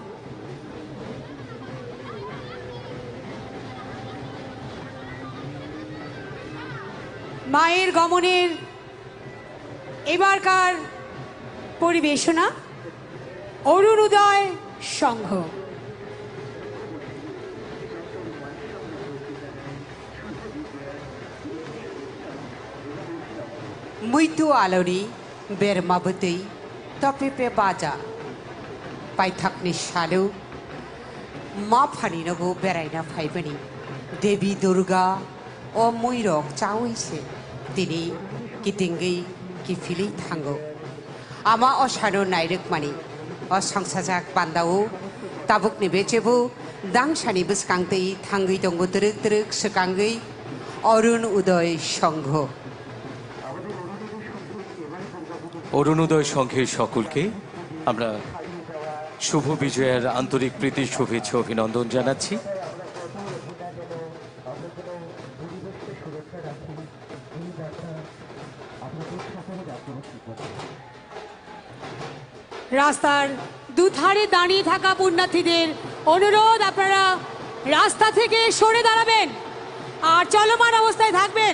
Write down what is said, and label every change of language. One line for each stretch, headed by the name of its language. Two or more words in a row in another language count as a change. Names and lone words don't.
Bangla: মায়ের গমনের এবারকার পরিবেশনা অরুণ উদয় সংঘ।
Kok Borok: मुइतु आलोनि बेरमाबोतै तपेपे बाजा पाइथाकनि सालौ मा फानिनगो बेरायना फाइबनि देवी दुर्गा ओ मुइरक चावैसे दिनै गिदिंगै गिफिलै थांगौ आमा असानो नायरकमानि असंसाजाक बान्दावो ताबुकनि बेचेबो दांसानि बसखांतै थांगै दंगो तरक तरक सखांगै अरुण उदय संघ।
Bangla: অরুণোদয় সংঘের সকলকে আমরা শুভ বিজয়ের আন্তরিক প্রীতি শুভেচ্ছা অভিনন্দন জানাচ্ছি। রাস্তার দুধারে দাঁড়িয়ে থাকা পুণ্যার্থীদের অনুরোধ, আপনারা রাস্তা থেকে সরে দাঁড়াবেন আর চলমান অবস্থায় থাকবেন।